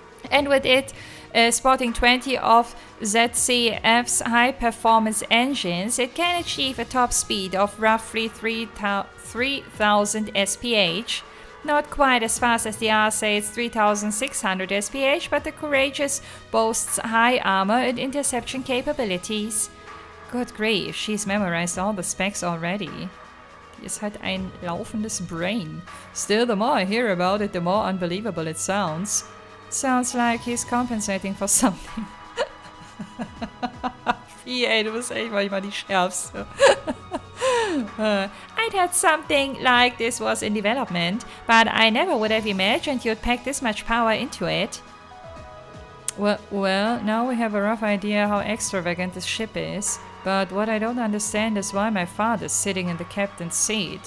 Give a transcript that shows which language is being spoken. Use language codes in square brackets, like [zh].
[en] And with it, sporting 20 of ZCF's high-performance engines, it can achieve a top speed of roughly 3,000 SPH. Not quite as fast as the RSA's 3,600 SPH, but the Courageous boasts high armor and interception capabilities. Good grief, she's memorized all the specs already. [de] Die ist halt ein laufendes Brain. [en] Still, the more I hear about it, the more unbelievable it sounds. Sounds like he's compensating for something. [de] Wie, ey, du bist echt manchmal die Schärfste. [en] I'd heard something like this was in development, but I never would have imagined you'd pack this much power into it. Well, now we have a rough idea how extravagant this ship is. But what I don't understand is why my father's sitting in the captain's seat.